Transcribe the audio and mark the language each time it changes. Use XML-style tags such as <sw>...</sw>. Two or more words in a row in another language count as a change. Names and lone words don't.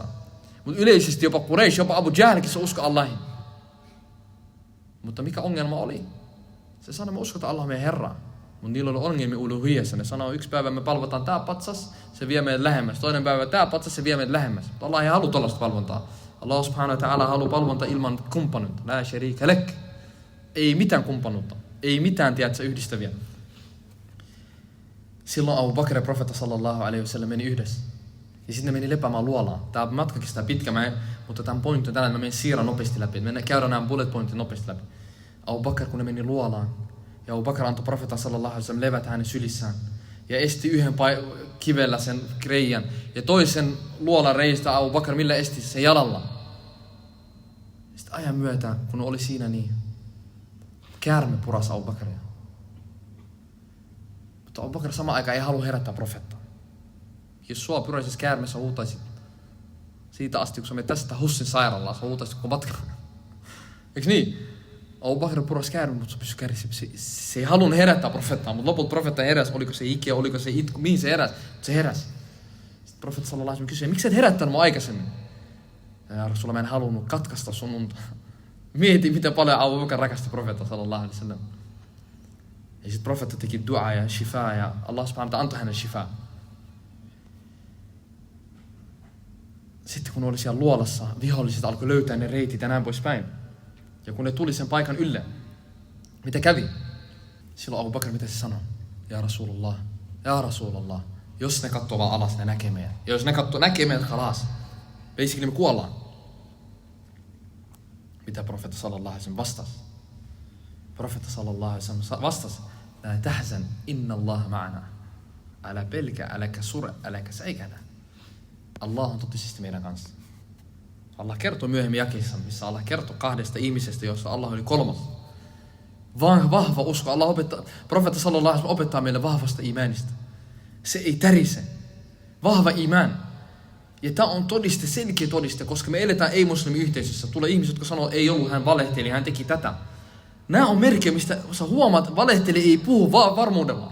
<fi>Mutta yleisesti jopa Quraysh, jopa Abu Jahlkin se usko Allahin. Mutta mikä ongelma oli? Se sanoi, me uskotaan Allah meidän Herraa. Mutta niillä oli ongelmia uluhiassa. Ne sanoo, yksi päivä me palvotaan tää patsas, se vie meidät lähemmäs. Toinen päivä tää patsas, se vie meidät lähemmäs. Mutta Allah ei halua tollaista palvontaa.</fi> <ar>الله سبحانه وتعالى</ar> <fi>haluaa palvontaa ilman kumppanuutta.</fi> <ar>لا شريك لك.</ar> <fi>Ei mitään kumppanuutta. Ei mitään, tiedätkö, yhdistäviä. Silloin Abu Bakr ja profeetta</fi> <ar>صلى الله عليه وسلم</ar> <fi>meni yhdessä. Ja sitten ne meni lepäämään luolaan. Tämä matka kestää pitkä, mutta tämän pointti on tällainen, mä menen siirran nopeasti läpi. Me käydään nämä bullet pointit nopeasti läpi. Abu Bakr, kun ne meni luolaan, ja Abu Bakr antoi profeetta</fi> <ar>صلى الله عليه وسلم</ar> <fi>levätä hänen sylissään. Ja esti yhden kivellä sen reiän. Ja toisen luolan reistä Abu Bakr millä esti sen jalalla. Sitten ajan myötä, kun oli siinä niin, käärme purasi Abu Bakria. Mutta Abu Bakr samaan aikaan ei halua herättää profeettaa. Jos sua pyräisessä käärmeessä huutaisit siitä asti, kun sä menet tästä Hussin sairaalaan, sä huutaisit koko matkan. Eiks niin? Abu Bakr purasi käärme, mutta se pysyi kärsiä. Se ei halunnut herättää profeettaa, mutta lopulta profeetta heräsi. Oliko se ikiä, oliko se itku, mihin se heräsi? Mutta se heräsi. Sitten profeetta</fi> <ar>صلى الله عليه وسلم</ar> <fi>kysyi, miksi et herättänyt mua aikaisemmin? Ja Rasulla mä en halunnut katkaista sun unta. Mieti, miten paljon Abu Bakr rakasti profeetta</fi> <ar>صلى الله عليه وسلم.</ar> <fi>Ja sitten profeetta teki duaa ja shifaa ja</fi> <ar>الله سبحانه وتعالى</ar> <fi>antoi hänelle shifaa. Sitten kun oli siellä luolassa, viholliset alkoi löytää ne reitit ja näin poispäin. Ja kun ne tuli sen paikan ylle, mitä kävi? Silloin Abu Bakr, mitä se sanoi? Ja Rasulullah, jos ne katsoo vaan alas, ne näkee meidän. Ja jos ne näkee meidät khalas, basically me kuollaan. Mitä profeetta</fi> <ar>صلى الله عليه وسلم</ar> <fi>vastasi? Profeetta</fi> <ar>صلى الله عليه وسلم</ar> <fi>vastasi,</fi> <ar>لا تحزن، إن الله معنا.</ar> <fi>Älä pelkä, äläkä sure, äläkä säikähdä. Allah on totisesti meidän kanssa. Allah kertoo myöhemmin jakeissa, missä Allah kertoo kahdesta ihmisestä, jossa Allah oli kolmas. Vahva usko. Allah opettaa, profeetta</fi> <ar>صلى الله عليه وسلم</ar> <fi>opettaa meille vahvasta imanista. Se ei tärise. Vahva iman. Ja tämä on todiste, selkeä todiste, koska me eletään ei-muslimiyhteisössä. Tulee ihmiset, jotka sanoo, ei ollut, hän valehteli, hän teki tätä. Nämä on merkkejä, mistä sä huomaat, valehteli ei puhu varmuudella.</fi>